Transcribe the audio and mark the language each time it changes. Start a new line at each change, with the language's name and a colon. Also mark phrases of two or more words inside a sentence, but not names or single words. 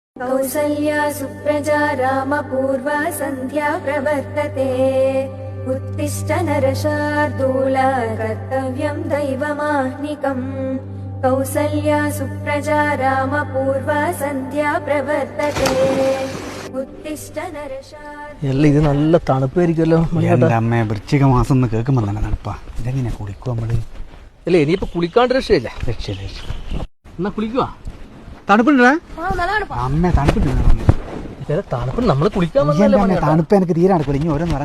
Sanskrit: कौसल्या सुप्रजा रामपूर्वा सन्ध्या प्रवर्तते उत्तिष्ठ नरशार्दूल कर्तव्यं दैवमाह्निकम् कौसल्या सुप्रजा रामपूर्वा सन्ध्या प्रवर्तते उत्तिष्ठ नरशार्दूल
Malayalam: എല്ലാം ഇത് നല്ല തണുപ്പായിരിക്കുമല്ലോ എൻ്റെ അമ്മ വൃശ്ചിക മാസം എന്ന് കേൾക്കുമ്പോൾ തന്നെ തണുപ്പാ. ഇതെങ്ങനെ കുളിക്കും നമ്മള്? അല്ലേ ഇനിയിപ്പോ കുളിക്കാണ്ട് രക്ഷയില്ല. രക്ഷയില്ല. എന്നാ കുളിക്കുവാ. തണുപ്പുണ്ടാ അമ്മ? തണുപ്പുണ്ട്. തണുപ്പ് നമ്മള് കുളിക്കാൻ തണുപ്പ് എനിക്ക് തീരെ നടക്കൂല. ഇനി ഓരോന്ന് പറഞ്ഞു.